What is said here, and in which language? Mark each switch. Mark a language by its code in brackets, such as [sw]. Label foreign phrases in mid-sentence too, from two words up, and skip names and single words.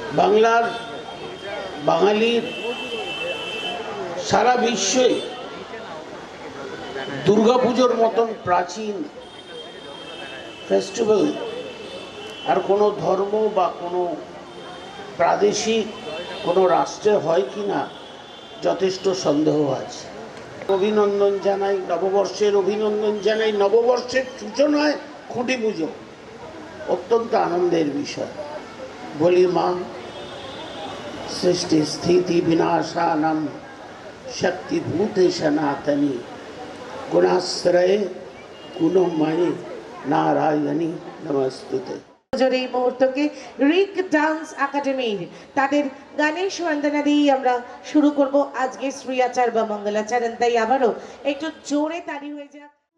[bn] বাংলার বাঙালির সারা বিশ্বে দুর্গাপুজোর মতন প্রাচীন ফেস্টিভ্যাল আর কোনো ধর্ম বা কোনো প্রাদেশিক কোনো রাষ্ট্রে হয় কি না যথেষ্ট সন্দেহ আছে। অভিনন্দন জানাই, নববর্ষের অভিনন্দন জানাই। নববর্ষের সূচনায় খুঁটি পুজো অত্যন্ত আনন্দের বিষয়। বলি মা [sa] सृष्टि स्थिति विनाशानम शक्तिभूते सनातनी गुणाश्रय गुणमयी नारायणी नमस्तुते। [bn] এই মুহূর্তকে রিক ডান্স একাডেমির তাদের গানের বন্দনা দিয়ে আমরা শুরু করব আজকে শ্রী আচার বা মঙ্গলাচরণ। তাই আবারও একটু জোরে তালি হয়ে যাক।